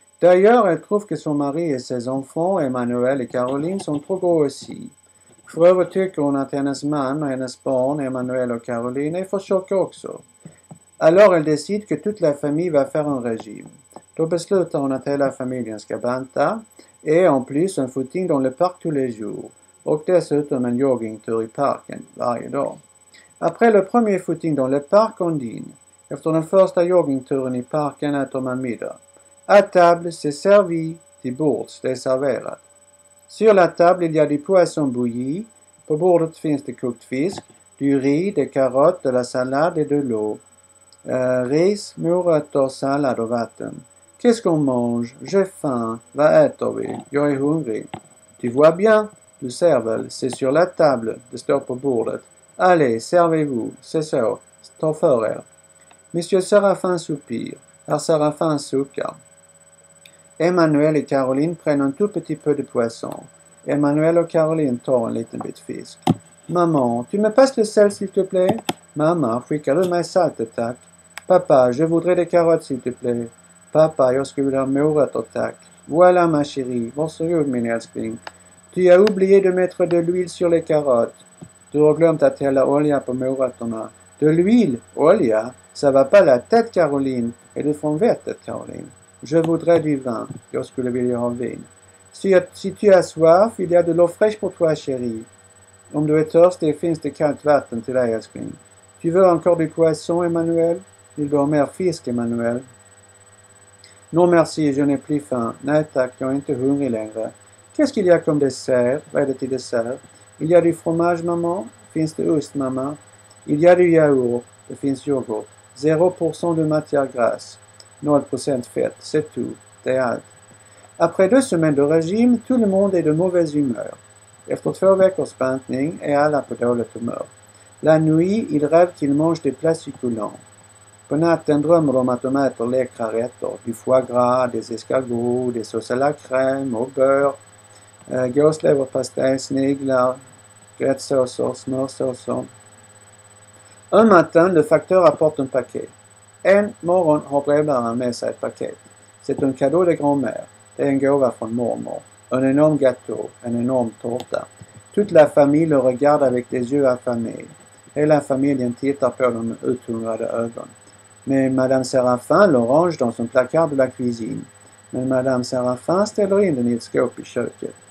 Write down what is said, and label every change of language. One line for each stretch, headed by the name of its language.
French: D'ailleurs, elle trouve que son mari et ses enfants, Emmanuel et Caroline, sont trop gros aussi.
Swedish: För övrigt tycker hon att hennes man och hennes barn, Emmanuel och Caroline, är för tjocka också.
French: Alors elle décide que toute la famille va faire un régime.
Swedish: Då beslutar hon att hela familjen ska banta
French: et en plus un footing dans le parc tous les jours.
Swedish: Och dessutom en joggingtur i parken varje dag.
French: Après le premier footing dans le parc, on dîne.
Swedish: Efter den första joggingturen i parken äter man middag.
French: À table, c'est servi.
Swedish: Till bords, det är serverat.
French: Sur la table, il y a du poisson bouilli.
Swedish: På bordet finns det kokt fisk,
French: du riz, des carottes, de la salade et de l'eau.
Swedish: Ris, morötter, sallad och vatten.
French: Qu'est-ce qu'on mange? J'ai faim.
Swedish: Vad äter vi? Jag är hungrig.
French: Tu vois bien?
Swedish: Du ser väl?
French: C'est sur la table.
Swedish: Det står på bordet.
French: Allez, servez-vous.
Swedish: C'est så. Ta för er.
French: Monsieur Séraphin soupire.
Swedish: Herr Séraphin suckar.
French: Emmanuel et Caroline prennent un tout petit peu de poisson.
Swedish: Emmanuel och Caroline tar en liten bit fisk.
French: Maman, tu me passes le sel s'il te plaît?
Swedish: Mamma, skickar du mig saltet tack?
French: Papa, je voudrais des carottes s'il te plaît.
Swedish: Pappa, jag skulle vilja ha morötter tack.
French: Voilà ma chérie,
Swedish: varsågod min älskling.
French: Tu as oublié de mettre de l'huile sur les carottes.
Swedish: Du har glömt att hälla olja på morötterna.
French: De l'huile?
Swedish: Olja?
French: Ça va pas la tête, Caroline.
Swedish: Är du från vettet, Caroline?
French: Je voudrais du vin.
Swedish: Jag skulle vilja ha vin.
French: Si tu as soif, il y a de l'eau fraîche pour toi, chérie.
Swedish: Om du är törstig finns det kallt vatten till dig, älskling.
French: Tu veux encore du poisson, Emmanuel?
Swedish: Vill du ha mer fisk, Emmanuel?
French: Non merci, je n'ai plus faim.
Swedish: Nej tack, jag är inte hungrig längre.
French: Qu'est-ce qu'il y a comme dessert?
Swedish: Vad är det till dessert?
French: Il y a du fromage, maman?
Swedish: Finns det ost, mamma?
French: Il y a du yaourt.
Swedish: Det finns yoghurt.
French: 0% de matière grasse.
Swedish: 0% fett.
French: C'est tout.
Swedish: Det är allt.
French: Après 2 semaines de régime, tout le monde est de mauvaise humeur.
Swedish: Efter 2 veckors bantning är alla på dåligt humör.
French: La nuit, il rêve qu'il mange des plats succulents.
Swedish: På natten drömmer de att de äter läckra rätter.
French: Du foie gras, des escargots, des sauces à la crème, au beurre,
Swedish: gåsleverpastej, sniglar, gräddsåser, smörsåser.
French: Un matin, le facteur apporte un paquet.
Swedish: En morgon har brevbäraren med sig ett paket.
French: C'est un cadeau de grand-mère.
Swedish: Det är en gåva från mormor.
French: Un énorme gâteau,
Swedish: en enorm tårta.
French: Toute la famille le regarde avec des yeux affamés.
Swedish: Hela familjen tittar på dem med uthungrade ögon.
French: Mais Madame Séraphin le range dans son placard de la cuisine.
Swedish: Men Madame Séraphin ställer in den i ett skåp i köket.